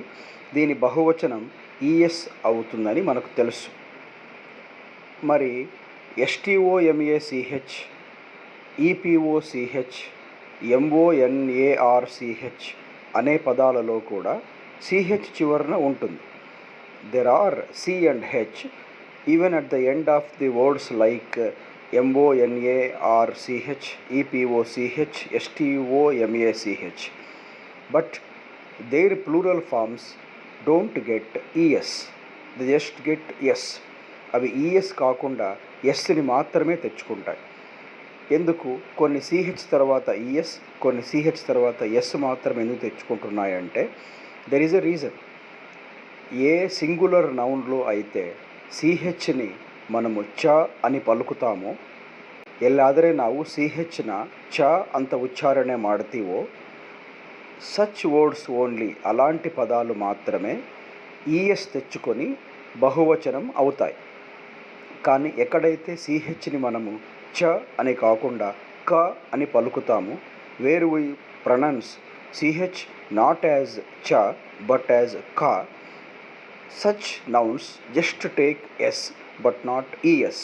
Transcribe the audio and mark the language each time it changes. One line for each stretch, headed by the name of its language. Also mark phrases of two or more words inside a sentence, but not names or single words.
Telugu: దీని బహువచనం ఈఎస్ అవుతుందని మనకు తెలుసు. మరి ఎస్టీఓఎంఏసిహెచ్, ఈపిఓసిహెచ్, ఎంఓఎన్ఏఆర్సిహెచ్ అనే పదాలలో కూడా సిహెచ్ చివరన ఉంటుంది.
English: There are C and H even at the end of the words like MONARCH, EPOCH, STOMACH. But their plural forms don't get ES. They just get S.
Telugu: అవి ఈఎస్ కాకుండా ఎస్ని మాత్రమే తెచ్చుకుంటాయి. ఎందుకు కొన్ని సిహెచ్ తర్వాత ఈఎస్, కొన్ని సిహెచ్ తర్వాత ఎస్ మాత్రమే ఎందుకు తెచ్చుకుంటున్నాయంటే
English: there is a reason.
Telugu: ఏ సింగులర్ నౌన్లో అయితే సిహెచ్ని మనము చ అని ಪಲುಕುತ್ತಾಮೋ,
Kannada: ಎಲ್ಲಾದರೆ ನಾವು ಸಿಹೆಚ್ನ ಚ ಅಂತ ಉಚ್ಚಾರಣೆ ಮಾಡ್ತೀವೋ
English: such words only
Telugu: అలాంటి పదాలు మాత్రమే ఈఎస్ తెచ్చుకొని బహువచనం అవుతాయి. కానీ ఎక్కడైతే సిహెచ్ని మనము చ అని కాకుండా క అని పలుకుతాము,
English: where we pronounce CH not as cha but as ka, such nouns just take S but not ES.